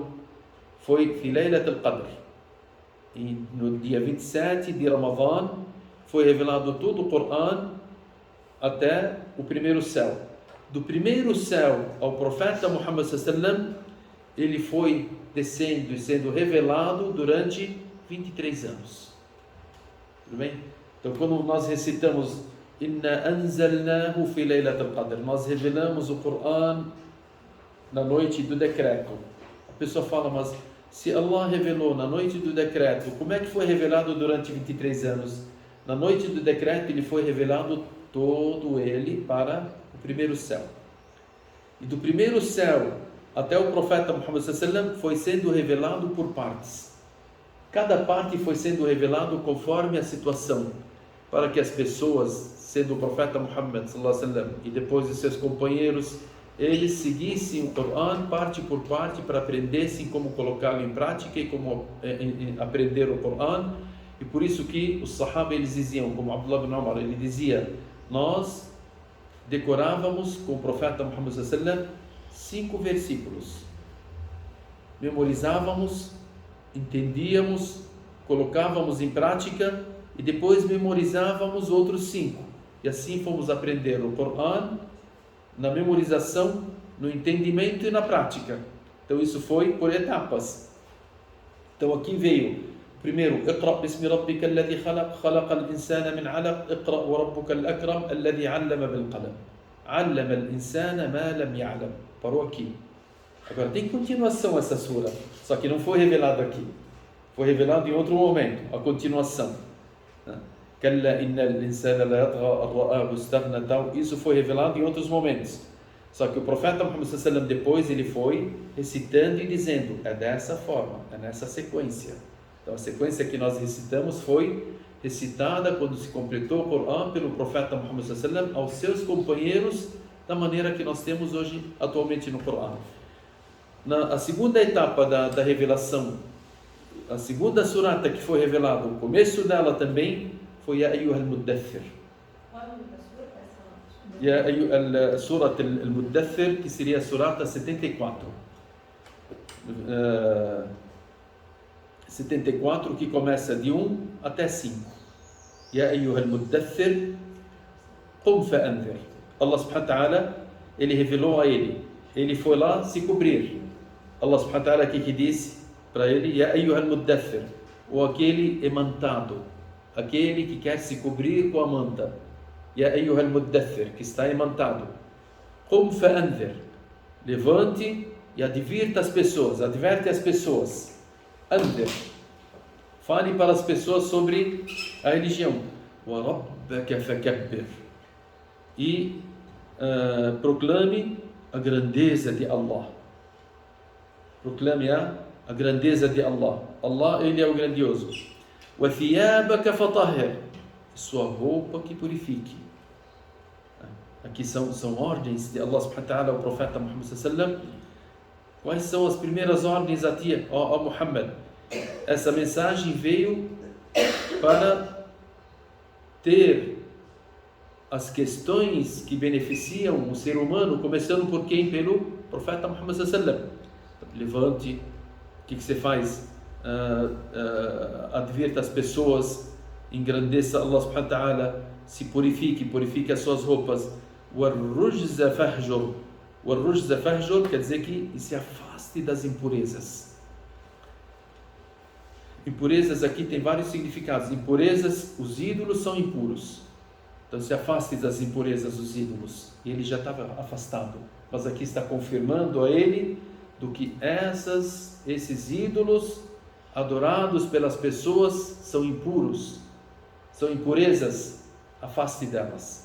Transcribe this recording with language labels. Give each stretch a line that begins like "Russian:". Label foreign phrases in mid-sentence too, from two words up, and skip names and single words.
Arabic: Foi في ليلة القدر.
Portuguese: E no dia 27 de Ramadã, foi revelado todo o Coran até o primeiro céu. Do primeiro céu ao profeta Muhammad
Arabic: صلى الله عليه وسلم,
Portuguese: ele foi descendo e sendo revelado durante 23 anos. Tudo bem? Então quando nós recitamos
Arabic: إنا أنزلناه في ليلة القدر,
Portuguese: nós revelamos o Coran na noite do decreto. A pessoa fala: mas se Allah revelou na noite do decreto, como é que foi revelado durante 23 anos? Na noite do decreto ele foi revelado todo ele para o primeiro céu. E do primeiro céu até o profeta Muhammad
Arabic: صلى الله عليه وسلم
Portuguese: foi sendo revelado por partes. Cada parte foi sendo revelado conforme a situação, para que as pessoas, sendo o profeta Muhammad
Arabic: صلى الله عليه وسلم
Portuguese: e depois os seus companheiros, eles seguissem o Coran parte por parte para aprendessem como colocá-lo em prática e como aprender o Coran. E por isso que os Sahaba eles diziam, como Abdullah ibn Umar, ele dizia: nós decorávamos com o profeta Muhammad
Arabic: صلى الله عليه وسلم
Portuguese: 5 versículos, memorizávamos, entendíamos, colocávamos em prática e depois memorizávamos outros 5, e assim fomos aprender o Coran na memorização, no entendimento e na prática. Então isso foi por etapas. Então aqui veio primeiro:
Arabic: اقرأ باسم ربك الذي خلق، خلق الإنسان من علق، اقرأ وربك الأكرم الذي علم بالقلم، علم الإنسان ما لم يعلم.
Portuguese: Parou aqui. Agora tem continuação essa sura, só que não foi revelado aqui. Foi revelado em outro momento, a continuação.
Arabic: كلا إن الإنسان ليطغى أن رآه استغنى.
Portuguese: Isso foi revelado em outros momentos. Só que o profeta Muhammad
Arabic: صلى الله عليه وسلم
Portuguese: depois ele foi recitando e dizendo: é dessa forma, é nessa sequência. Então a sequência que nós recitamos foi recitada quando se completou o Corão pelo profeta Muhammad
Arabic: صلى الله عليه وسلم
Portuguese: aos seus companheiros, da maneira que nós temos hoje atualmente no Corão. A segunda etapa da revelação, a segunda surata que foi revelada, o começo dela também foi
Arabic: يا أيها المدثر.
Portuguese: Qual é o nome da sura?
Arabic: يا سورة المدثر,
Portuguese: que seria a surata 74. 74, que começa de 1 até 5.
Arabic: يا أيها المدثر، قم فأنذر. الله سبحانه وتعالى,
Portuguese: ele revelou a ele. Ele foi lá se cobrir.
Arabic: الله سبحانه وتعالى
Portuguese: aqui que disse para ele:
Arabic: يا أيها المدثر,
Portuguese: ou aquele emantado, aquele que quer se cobrir com a manta.
Arabic: يا أيها المدثر,
Portuguese: que está emantado.
Arabic: قم فأنذر,
Portuguese: levante e advirta as pessoas, adverte as pessoas. Anzir, fale para as pessoas sobre a religião.
Arabic: وربك فكبر,
Portuguese: e proclame a grandeza de Allah. Proclame a grandeza de Allah. Allah, ele é o grandioso.
Arabic: وثيابك فطهر,
Portuguese: sua roupa que purifique. Aqui são ordens de
Arabic: الله سبحانه وتعالى
Portuguese: ao profeta Muhammad
Arabic: صلى الله عليه وسلم.
Portuguese: Quais são as primeiras ordens a ti, ó Muhammad? Essa mensagem veio para ter as questões que beneficiam o ser humano, começando por quem? Pelo profeta Muhammad
Arabic: صلى الله عليه وسلم.
Portuguese: Levante, o que você faz? Advirta as pessoas, engrandeça
Arabic: الله سبحانه وتعالى,
Portuguese: se purifique as suas roupas.
Arabic: والرجز فاهجر. والرجز فاهجر
Portuguese: quer dizer que se afaste das impurezas. Impurezas aqui tem vários significados. Impurezas, os ídolos são impuros. Então se afaste das impurezas dos ídolos. E ele já estava afastado. Mas aqui está confirmando a ele do que esses ídolos adorados pelas pessoas são impuros, são impurezas, afaste delas.